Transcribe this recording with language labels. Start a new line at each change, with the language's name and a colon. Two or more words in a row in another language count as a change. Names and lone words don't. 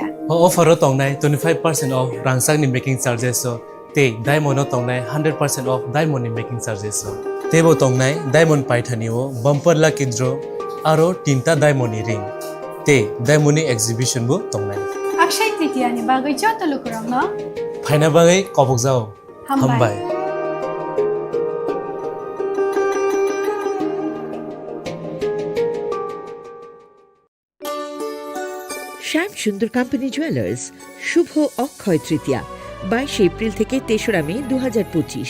Kok Borok: अफाराव तंनाय 25% ऑफ रांसांनि मेकिंग चार्जेस ते डायमंड तंनाय 100%
English: off diamond
Kok Borok: नि
English: making charges
Kok Borok: तेबो तंनाय डायमंड पाइथानिओ
English: bumper lucky draw
Kok Borok: आरो 3टा डायमंड नि रिंग ते डायमंड नि एक्जिबिशन बो तंनाय अक्षय तृतीया नि बागै जतलकरंग फाइना बागै कबक जाओ हामबाय
Bangla: শ্যাম সুন্দর কোম্পানি জুয়েলার্স শুভ অক্ষয় তৃতীয়া 22 এপ্রিল থেকে 3রা মে 2025।